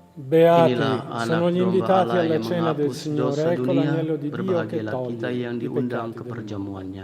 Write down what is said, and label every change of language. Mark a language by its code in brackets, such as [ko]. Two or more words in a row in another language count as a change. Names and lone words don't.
[it] Beati [id] Inilah [it] sono [id] anak [it] gli [id] domba [it] invitati [id] Allah [it] alla [id] yang [it] cena del [id] menghapus [it] Signore, [id] dosa [it] ecco [id] dunia. [it] l'agnello di Dio che [id] Berbahagialah [it] toglie [id] kita yang [it] i [id] diundang [it] peccati [id] ke [it] del mondo. [id] perjamuannya.